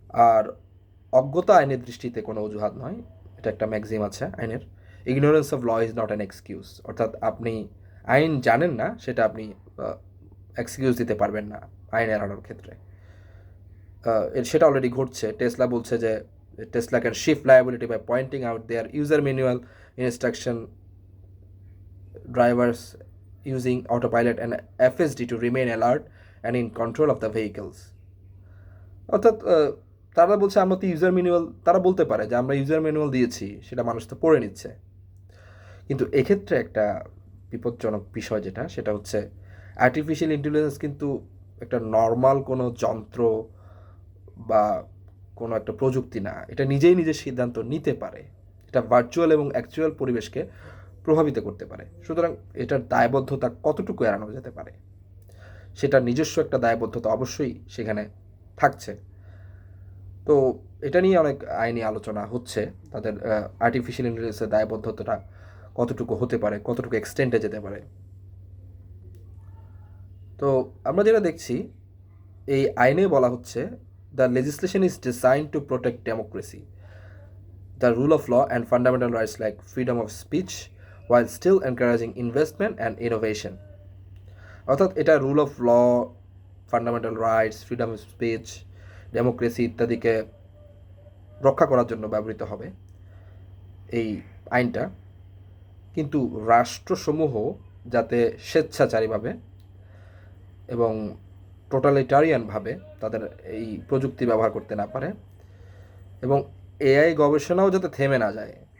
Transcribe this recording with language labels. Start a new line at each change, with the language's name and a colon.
Bangla: আর অজ্ঞতা আইনের দৃষ্টিতে কোনো অজুহাত নয়, এটা একটা ম্যাক্সিম আছে আইনের,
English: Ignorance of law is not an excuse.
Bangla: অর্থাৎ আপনি আইন জানেন না, সেটা আপনি এক্সকিউজ দিতে পারবেন না আইন এড়ানোর ক্ষেত্রে। সেটা অলরেডি ঘটছে। টেসলা বলছে যে
English: Tesla can shift liability by pointing out their user manual instruction drivers using autopilot and FSD to remain alert and in control of the vehicles.
Bangla: অর্থাৎ তারা বলছে আমরা তো ইউজার ম্যানুয়াল, তারা বলতে পারে যে আমরা ইউজার ম্যানুয়াল দিয়েছি, সেটা মানুষ তো পড়ে নিচ্ছে। কিন্তু এক্ষেত্রে একটা বিপজ্জনক বিষয় সেটা হচ্ছে আর্টিফিশিয়াল ইন্টেলিজেন্স কিন্তু একটা নর্মাল কোনো যন্ত্র বা কোনো একটা প্রযুক্তি না, এটা নিজেই নিজের সিদ্ধান্ত নিতে পারে। এটা ভার্চুয়াল এবং অ্যাকচুয়াল পরিবেশকে প্রভাবিত করতে পারে। সুতরাং এটার দায়বদ্ধতা কতটুকু এড়ানো যেতে পারে, সেটা নিজস্ব একটা দায়বদ্ধতা অবশ্যই সেখানে থাকছে। তো এটা নিয়ে অনেক আইনি আলোচনা হচ্ছে, তাদের আর্টিফিশিয়াল ইন্টেলিজেন্সের দায়বদ্ধতাটা কতটুকু হতে পারে, কতটুকু এক্সটেন্ডে যেতে পারে। তো আমরা যেটা দেখছি, এই আইনে বলা হচ্ছে
English: The legislation is design to protect democracy, the rule of law and fundamental rights like freedom of speech while still encouraging investment and innovation.
Bangla: অর্থাৎ এটা rule of law, fundamental rights, freedom of speech, democracy ইত্যাদিকে রক্ষা করার জন্য ব্যবহৃত হবে এই আইনটা। কিন্তু রাষ্ট্রসমূহ যাতে স্বেচ্ছাচারীভাবে এবং টোটালিটারিয়ানভাবে তাদের এই প্রযুক্তি ব্যবহার করতে না পারে, এবং এআই গবেষণাও যাতে থেমে না যায়।